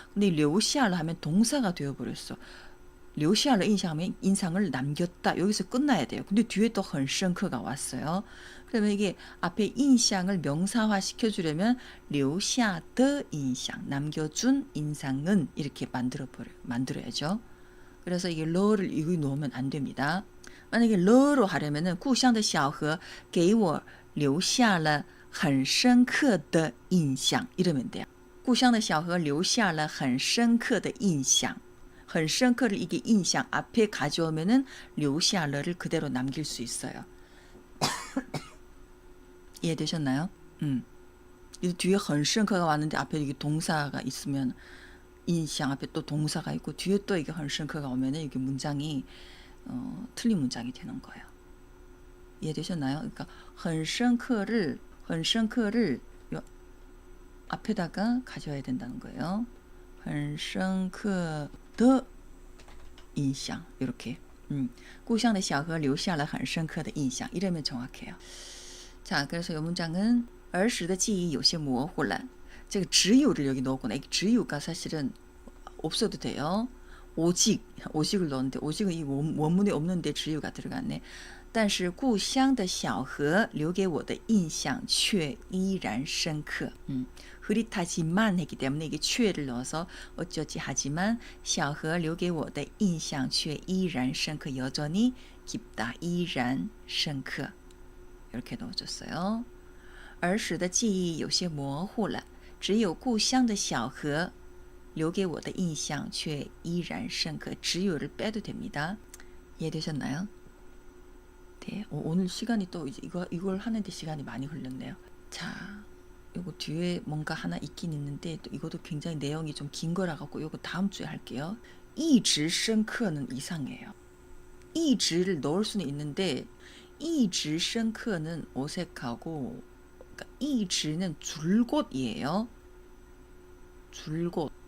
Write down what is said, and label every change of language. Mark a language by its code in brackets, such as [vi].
[ko] 근데 留下了 하면 동사가 되어버렸어. 留下了 인상하면 인상을 남겼다. 여기서 끝나야 돼요. 근데 뒤에 또 很深刻가 왔어요. 그러면 이게 앞에 인상을 명사화 시켜주려면 留下的印象 남겨준 인상은 이렇게 만들어야죠. 그래서 이게 러를 이거 놓으면 안 됩니다. 만약에 러로 하려면은 [zh] 故乡的小河给我留下了很深刻的印象 [ko] 이러면 돼요. [zh] 故乡的小河留下了很深刻的印象. [ko] 很深刻를 이게 인상 앞에 가져오면은 留下了를 그대로 남길 수 있어요. 이해되셨나요? 이 뒤에 很深刻가 왔는데 앞에 이게 동사가 있으면 인상 앞에 또 동사가 있고 뒤에 또 이게 很深刻가 오면은 이게 문장이 틀린 문장이 되는 거예요. 이해되셨나요? 그러니까 很深刻를 앞에다가 가져야 된다는 거예요. 很深刻的印象 이렇게. [zh] 故乡的小河留下了很深刻的印象 [ko] 이러면 정확해요. 자, 그래서 이 문장은 [zh] 儿时的记忆有些模糊了. [ko] 这个 只有를 여기 넣었구나. 이 只有가 사실은 없어도 돼요. 오직을 넣었는데 오직은 이 원문에 없는데 只有가 들어갔네. [zh] 但是故乡的小河留给我的印象却依然深刻. [ko] 흐릿하지만 했기 때문에 이게 却를 넣어서 어쩌지 하지만 [zh] 小河留给我的印象却依然深刻. [ko] 여전히 깊다. 依然深刻.이렇게 넣어줬어요. [zh] 儿时的记忆有些模糊了只有故乡的小河留给我的印象却依然深刻. [ko] 只有를 빼도 됩니다. 이해되셨나요? 네, 오늘 시간이 또 이걸 하는데 시간이 많이 흘렀네요. 자, 요거 뒤에 뭔가 하나 있긴 있는데 또 이것도 굉장히 내용이 좀 긴 거라 갖고 요거 다음 주에 할게요. 一直深刻는 이상해요. 一直를 넣을 수는 있는데 一直深刻는 어색하고 그러니까 一直는 줄곧이에요. 줄곧.